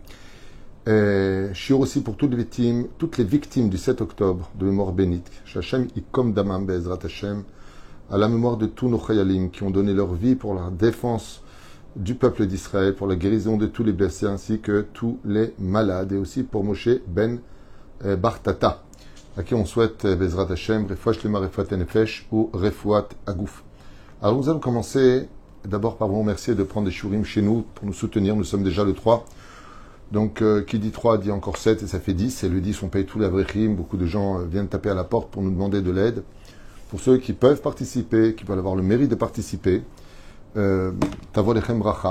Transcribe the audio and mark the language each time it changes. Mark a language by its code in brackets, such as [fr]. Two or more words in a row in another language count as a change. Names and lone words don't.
[fr] Shiur aussi pour toutes les victimes du 7 octobre de mémoire bénite. [he] השם יקום דמם בעזרת השם, [fr] à la mémoire de tous nos chayalim qui ont donné leur vie pour la défense du peuple d'Israël, pour la guérison de tous les blessés ainsi que tous les malades, et aussi pour Moshe Ben Bartata, à qui on souhaite [he] בעזרת השם, רפואה שלמה, רפואת נפש [fr] ou [he] רפואת הגוף. [fr] Alors nous allons commencer d'abord par vous remercier de prendre des shurim chez nous pour nous soutenir. Nous sommes déjà le 3. Donc, qui dit 3 dit encore 7 et ça fait 10. Et le 10, on paye tous les avrechim. Beaucoup de gens viennent taper à la porte pour nous demander de l'aide. Pour ceux qui peuvent participer, qui peuvent avoir le mérite de participer, [he] תבוא להם ברכה.